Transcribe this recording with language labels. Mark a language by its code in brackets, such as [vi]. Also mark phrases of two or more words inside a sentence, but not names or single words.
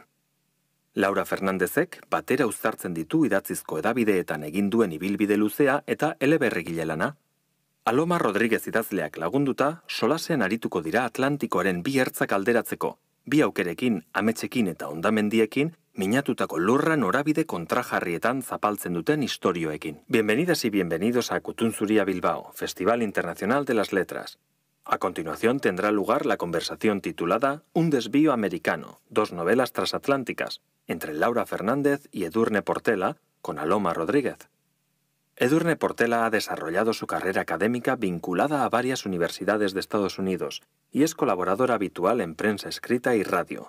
[eu] Laura Fernandezek batera uztartzen ditu idatzizko edabideetan egin duen ibilbide luzea eta eleberrigile lana. Aloma Rodriguez idazleak lagunduta, solasean arituko dira Atlantikoaren 2 ertzak alderatzeko, 2 aukerekin, ametsekin eta hondamendiekin, minatutako lurra norabide kontrajarrietan zapaltzen duten istorioekin. [es] Bienvenidas y bienvenidos a Gutun Zuria Bilbao, Festival Internacional de las Letras. A continuación tendrá lugar la conversación titulada Un desvío americano, 2 novelas transatlánticas, entre Laura Fernández y Edurne Portela, con Aloma Rodríguez. Edurne Portela ha desarrollado su carrera académica vinculada a varias universidades de Estados Unidos y es colaboradora habitual en prensa escrita y radio.